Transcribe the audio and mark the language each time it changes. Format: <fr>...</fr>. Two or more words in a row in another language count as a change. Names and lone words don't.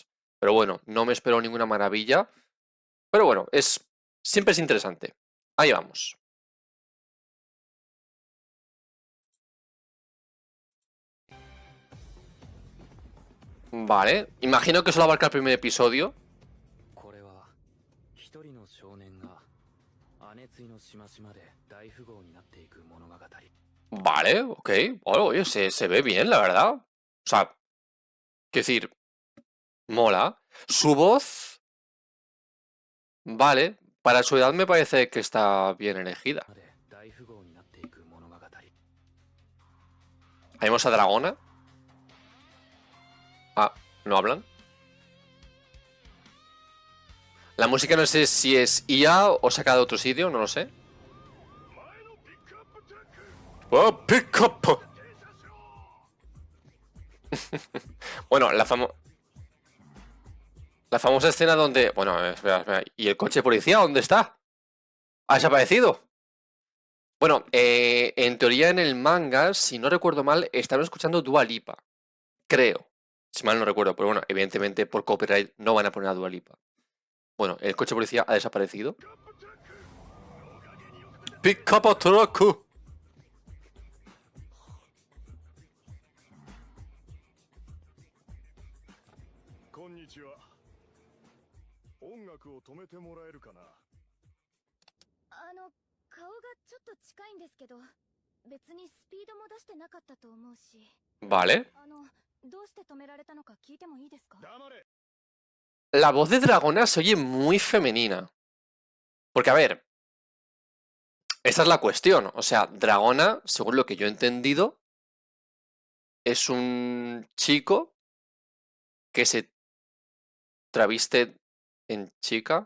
<es>Pero bueno, no me espero ninguna maravilla, pero bueno, siempre es interesante. Ahí vamos. Vale, imagino que solo abarca el primer episodio.</es> <ja>これは一人の少年が姉津の島々で大富豪になっていく物語。</ja> <es>Vale, ok. Bueno, oye, se ve bien, la verdad. O sea, quiero decir, mola. Su voz, vale. Para su edad me parece que está bien elegida. で大富豪になっていく物語。 Ahí vemos a Dragona. Ah, ¿no hablan? La música no sé si es IA o sacada de otro sitio, no lo sé.</es> <en>¡Oh, pick up!</en> <es>Bueno, la famosa escena donde... Bueno, espera, espera. ¿Y el coche de policía dónde está? ¿Ha desaparecido? Bueno, en teoría en el manga, si no recuerdo mal, estaban escuchando Dua Lipa. Creo. Si mal no recuerdo, pero bueno, evidentemente por copyright no van a poner a Dua Lipa. Bueno, el coche de policía ha desaparecido.</es> <en>Pick up a truck.</en> <ja>こんにちは。音楽を止めてもらえるかな。顔がちょっと近いんですけど、別にスピードも出してなかったと思うし。</ja> <es>Vale.</es> <ja>どうして止められたのか聞いてもいいですか？黙れ。</ja> <es>La voz de Dragona se oye muy femenina. Porque, a ver, esa es la cuestión. O sea, Dragona, según lo que yo he entendido, es un chico que se traviste en chica.</es>